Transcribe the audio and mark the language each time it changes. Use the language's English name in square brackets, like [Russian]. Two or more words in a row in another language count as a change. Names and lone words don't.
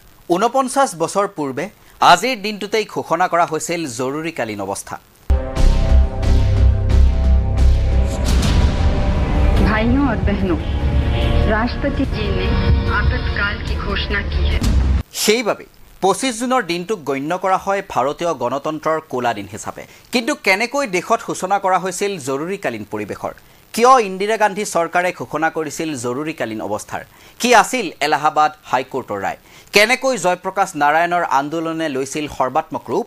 [Assamese] 49 বছৰ পূৰ্বে আজিৰ দিনটোতেই ঘোষণা কৰা হৈছিল জৰুৰীকালীন অৱস্থা। [Hindi] भाइयों और बहनों, राष्ट्रपति जी ने आपातकाल की घोषणा की है। [Assamese] সেইভাবে 25 জুনৰ দিনটোক গণ্য কৰা হয় ভাৰতীয় গণতন্ত্ৰৰ কোলা দিন হিচাপে। কিন্তু কেনেকৈ দেশত সূচনা কৰা হৈছিল জৰুৰীকালীন পৰিৱেশৰ? কিয় ইন্দিৰা গান্ধী চৰকাৰে ঘোষণা কৰিছিল জৰুৰীকালীন অৱস্থাৰ? কি আছিল এলাহাবাদ হাইকোৰ্টৰ ৰায়? কেনেকৈ জয়প্ৰকাশ নাৰায়ণৰ আন্দোলনে লৈছিল সৰ্বাত্মক ৰূপ?